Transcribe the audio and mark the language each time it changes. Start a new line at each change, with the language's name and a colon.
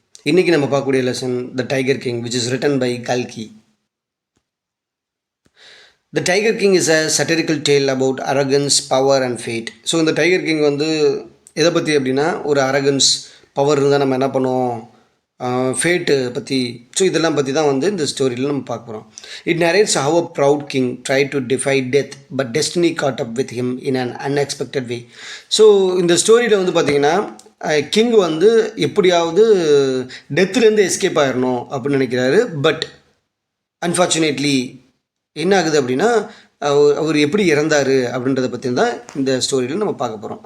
Tamil: இன்னைக்கு நம்ம பார்க்கக்கூடிய
English: lesson The Tiger King which is written by Kalki. The Tiger King is a satirical tale about arrogance, power and fate.
Tamil: So இந்த Tiger King வந்து எதை பற்றி அப்படின்னா ஒரு arrogance, பவர் இருந்தால் நம்ம என்ன பண்ணுவோம், ஃபேட்டு பற்றி, ஸோ இதெல்லாம் பற்றி தான் வந்து இந்த ஸ்டோரியில் நம்ம பார்க்க போகிறோம்.
English: It narrates how a proud king tried to defy death but destiny caught up with him in an unexpected way.
Tamil: So இந்த ஸ்டோரியில் வந்து பார்த்திங்கன்னா கிங் வந்து எப்படியாவது டெத்துலேருந்து எஸ்கேப் ஆகிடணும் அப்படின்னு நினைக்கிறாரு. பட் அன்ஃபார்ச்சுனேட்லி என்ன ஆகுது அப்படின்னா அவர் எப்படி இறந்தார் அப்படின்றத பற்றி தான் இந்த ஸ்டோரியில் நம்ம பார்க்க போகிறோம்.